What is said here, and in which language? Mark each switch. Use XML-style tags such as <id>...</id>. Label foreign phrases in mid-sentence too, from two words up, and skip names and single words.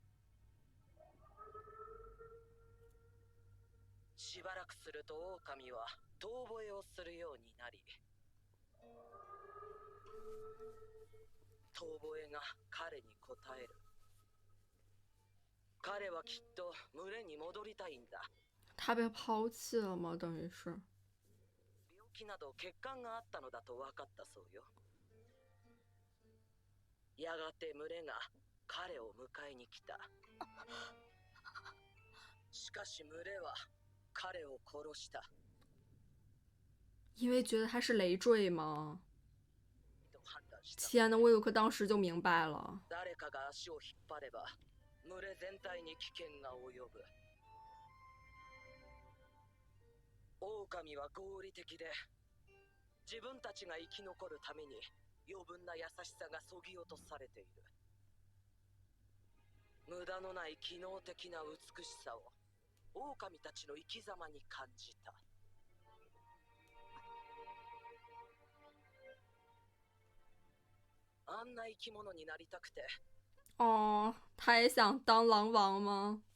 <ja>しばらくすると狼は遠吠えをするようになり、遠吠えが彼に応える。彼はきっと群れに戻りたいんだ。</ja> <zh>他被抛弃了吗？等于是。</zh> <ja>病気など欠陥があったのだと分かったそうよ。やがて群れが彼を迎えに来た。しかし群れは彼を殺した。</ja> <zh>因为觉得他是累赘吗？</zh> <ja>と判断した。</ja> <zh>天呐，威尔克当时就明白了。</zh> <ja>誰かが足を引っ張れば群れ全体に危険が及ぶ。狼は合理的で、自分たちが生き残るために余分な優しさがそぎ落とされている。無駄のない機能的な美しさを狼たちの生き様に感じた。あんな生き物になりたくて。</ja> <zh>哦，他也想当狼王吗？</zh>